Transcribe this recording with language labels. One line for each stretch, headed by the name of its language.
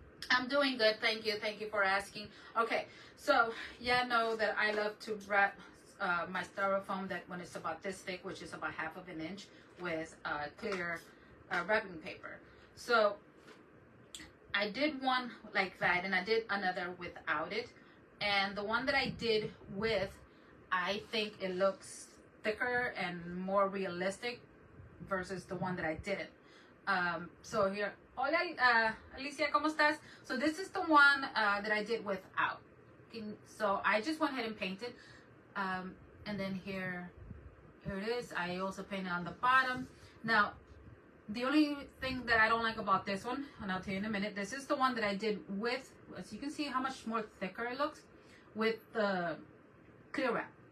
English: I'm doing good, thank you for asking. Okay, so yeah, know that I love to wrap my styrofoam, that when it's about this thick, which is about 1/2 inch, with clear wrapping paper. So I did one like that, and I did another without it, and the one that I did with, I think it looks thicker and more realistic versus the one that I didn't. So here,
Spanish: hola Alicia, ¿cómo estás?
English: So this is the one that I did without. So I just went ahead and painted, and then here it is. I also painted on the bottom. Now, the only thing that I don't like about this one, and I'll tell you in a minute, this is the one that I did with, as you can see how much more thicker it looks, with the clear wrap.